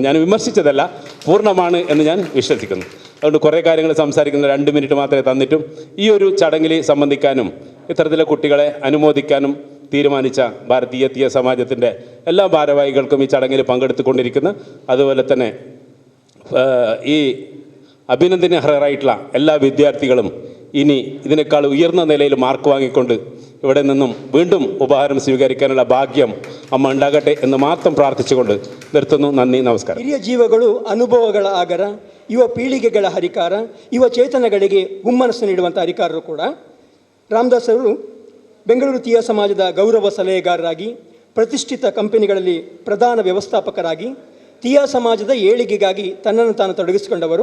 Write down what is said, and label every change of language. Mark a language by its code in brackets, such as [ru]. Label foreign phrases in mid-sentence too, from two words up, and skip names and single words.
[ml] ഞാൻ വിമർശിച്ചതല്ല, പൂർണ്ണമാണ് എന്ന് ഞാൻ വിശ്വസിക്കുന്നു. അതുകൊണ്ട് കുറേ കാര്യങ്ങൾ സംസാരിക്കുന്ന 2 മിനിറ്റ് മാത്രമേ തന്നിട്ടും ഈ ഒരു ചടങ്ങിൽ സംബന്ധിക്കാനും ഇത്തരത്തിലെ കുട്ടികളെ അനുമോദിക്കാനും തീരുമാനിച്ച ഭാരതീയ തീയ സമാജത്തിൻ്റെ എല്ലാ ഭാരവാഹികൾക്കും ഈ ചടങ്ങിൽ പങ്കെടുത്തുകൊണ്ടിരിക്കുന്ന അതുപോലെ തന്നെ ഈ അഭിനന്ദനാർഹരായിട്ടുള്ള എല്ലാ വിദ്യാർത്ഥികളും ഇനി ഇതിനേക്കാൾ ഉയർന്ന നിലയിൽ മാർക്ക് വാങ്ങിക്കൊണ്ട് ഇവിടെ നിന്നും വീണ്ടും ഉപഹാരം സ്വീകരിക്കാനുള്ള ഭാഗ്യം അമ്മ ഉണ്ടാകട്ടെ എന്ന് മാത്രം ಪ್ರಾರ್ಥಿಸಿಕೊಂಡು നിർത്തുന്നു. നന്ദി, [kn] ನಮಸ್ಕಾರ. ಹಿರಿಯ ಜೀವಗಳು ಅನುಭವಗಳ ಆಗರ, ಯುವ ಪೀಳಿಗೆಗಳ ಹರಿಕಾರ, ಯುವ ಚೇತನಗಳಿಗೆ ಹುಮ್ಮನಸ್ಸು ನೀಡುವಂಥ ಹರಿಕಾರರು ಕೂಡ ರಾಮದಾಸ್ ಅವರು ಬೆಂಗಳೂರು ತೀಯ ಸಮಾಜದ ಗೌರವ ಸಲಹೆಗಾರರಾಗಿ, ಪ್ರತಿಷ್ಠಿತ ಕಂಪನಿಗಳಲ್ಲಿ ಪ್ರಧಾನ ವ್ಯವಸ್ಥಾಪಕರಾಗಿ, ತೀಯ ಸಮಾಜದ ಏಳಿಗೆಗಾಗಿ ತನ್ನನ್ನು ತಾನು ತೊಡಗಿಸಿಕೊಂಡವರು.